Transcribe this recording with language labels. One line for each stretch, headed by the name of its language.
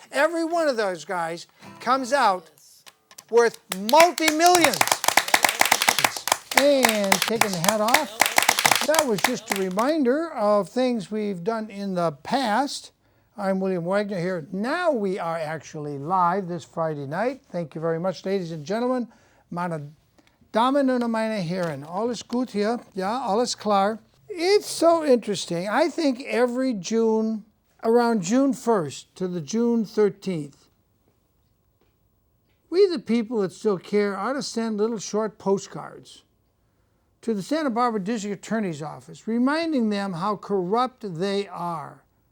English: Every one of those guys comes out worth multi-millions. And taking the hat off, that was just a reminder of things we've done in the past. I'm William Wagner here. Now we are actually live this Friday night. Thank you very much, ladies and gentlemen.
German: Meine Damen und meine Herren, alles gut hier? Ja, alles klar.
English: It's so interesting. I think every June, around June 1st to the June 13th, we the people that still care ought to send little short postcards to the Santa Barbara District Attorney's Office, reminding them how corrupt they are.